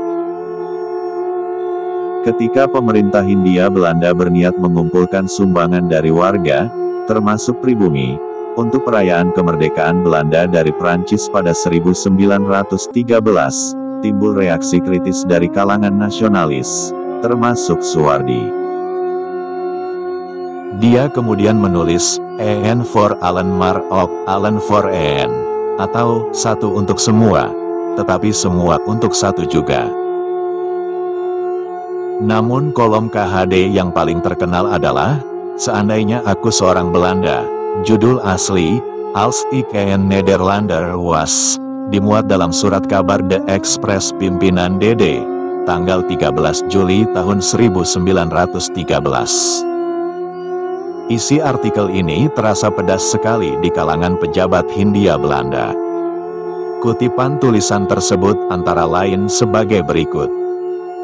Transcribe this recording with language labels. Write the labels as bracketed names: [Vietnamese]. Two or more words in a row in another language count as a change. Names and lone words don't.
[Indonesian] Ketika pemerintah Hindia Belanda berniat mengumpulkan sumbangan dari warga, termasuk pribumi, untuk perayaan kemerdekaan Belanda dari Prancis pada 1913, timbul reaksi kritis dari kalangan nasionalis, termasuk Suwardi. Dia kemudian menulis, [Dutch] "En for allen maar ook allen for en", [Indonesian] atau satu untuk semua, tetapi semua untuk satu juga. Namun kolom KHD yang paling terkenal adalah, "Seandainya aku seorang Belanda", judul asli, [Dutch] Als ik een Nederlander was, [Indonesian] dimuat dalam surat kabar The Express pimpinan DD, tanggal 13 Juli tahun 1913. Isi artikel ini terasa pedas sekali di kalangan pejabat Hindia Belanda. Kutipan tulisan tersebut antara lain sebagai berikut.